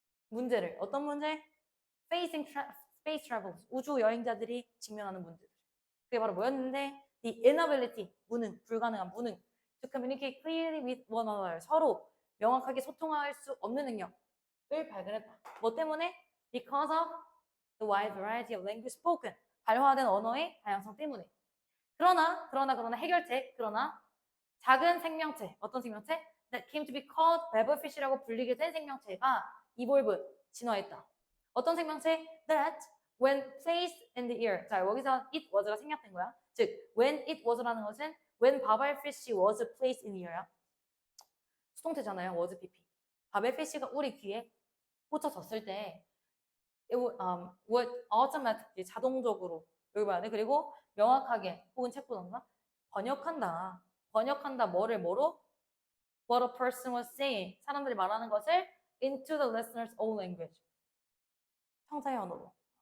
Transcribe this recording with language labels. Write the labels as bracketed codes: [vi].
[ko] 문제를 어떤 문제? [en] Facing space travelers [ko] 우주 여행자들이 직면하는 문제들. 그게 바로 뭐였는데 [en] the inability [ko] 무능 불가능한 무능 [en] to communicate clearly with one another [ko] 서로 명확하게 소통할 수 없는 능력을 발견했다. 뭐 때문에? [en] Because of the wide variety of language spoken [ko] 발화된 언어의 다양성 때문에. 그러나 해결책 그러나 작은 생명체 어떤 생명체? [en] That came to be called babbelfish라고 [ko] 불리게 된 생명체가 [en] evolve [ko] 진화했다. 어떤 생명체? [en] That when placed in the air. [ko] 자 여기서 it was가 생략된 거야. [en] 즉 when it was라는 것은 when babbelfish was placed in the air. [ko] 수동태잖아요. was pp. 바벨피쉬가 우리 귀에 꽂혀졌을 때 [en] it would automatically [ko] 자동적으로 여기 봐야 돼. 그리고 명확하게 혹은 책 보던가 번역한다 뭐로 [en] what a person was saying [ko] 사람들이 말하는 것을 [en] into the listener's own language [ko] 청자의 언어로.